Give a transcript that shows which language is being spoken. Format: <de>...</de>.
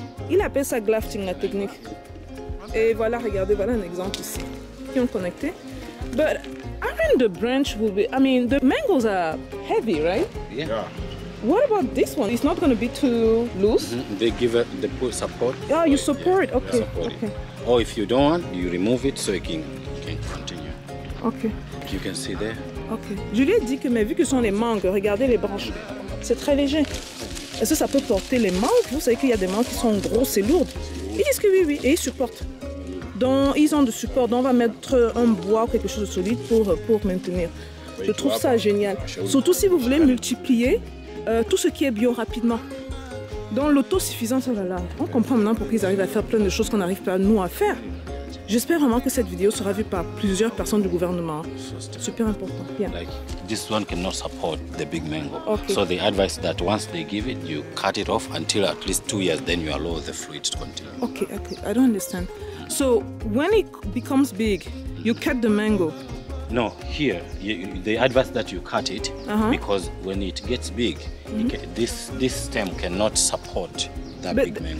<fr>Il appelle ça grafting, la technique. Et voilà, regardez, voilà un exemple ici. Qui ont connecté.</fr> <en>But aren't the branch will be, I mean, the mangoes are heavy, right? Yeah. What about this one? It's not going to be too loose? They put support. Oh, you support, yeah, okay. Support Okay. it. Or if you don't want, you remove it so it can continue. Okay. You can see there. Ok.</en> <fr>Je lui ai dit que, mais vu que ce sont les mangues, regardez les branches. C'est très léger. Est-ce que ça peut porter les mangues? Vous savez qu'il y a des mangues qui sont grosses et lourdes. Ils disent que oui, et ils supportent. Donc, ils ont de support. Donc, on va mettre un bois ou quelque chose de solide pour maintenir. Je trouve ça génial. Surtout si vous voulez multiplier tout ce qui est bio rapidement. Donc, l'autosuffisance, oh là là, on comprend maintenant pourquoi ils arrivent à faire plein de choses qu'on n'arrive pas, nous, à faire. J'espère vraiment que cette vidéo sera vue par plusieurs personnes du gouvernement. Super important. Yeah.</fr> <en>Like this one cannot support the big mango. Okay. So they advise that once they give it, you cut it off until at least 2 years, then you allow the fruit to continue. Okay, I don't understand. So when it becomes big, you cut the mango. No, here they advise that you cut it because when it gets big, this stem cannot support that big mango.</en>